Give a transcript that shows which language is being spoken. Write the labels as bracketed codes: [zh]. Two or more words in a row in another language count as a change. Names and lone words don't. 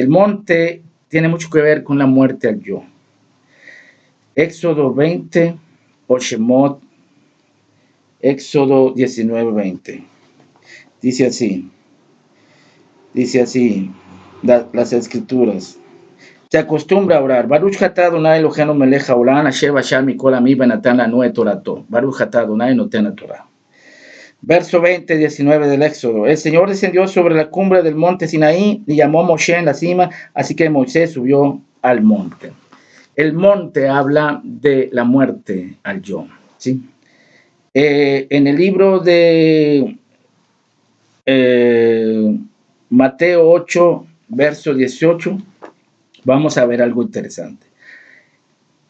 [es] El monte tiene mucho que ver con la muerte al yo. Éxodo 20, o Shemot, Éxodo 19:20. Dice así. Las escrituras. Se acostumbra a orar. [he] ברוך אתה אדוני אלוהינו מלך העולם אשר בחר מכל עמי ונתן לנו את תורתו. ברוך אתה אדוני נותן תורה. [es] Verso 19 del Éxodo. El Señor descendió sobre la cumbre del monte Sinaí y llamó a Moshe en la cima, así que Moisés subió al monte. El monte habla de la muerte al yo. ¿Sí? En el libro de Mateo 8, verso 18, vamos a ver algo interesante.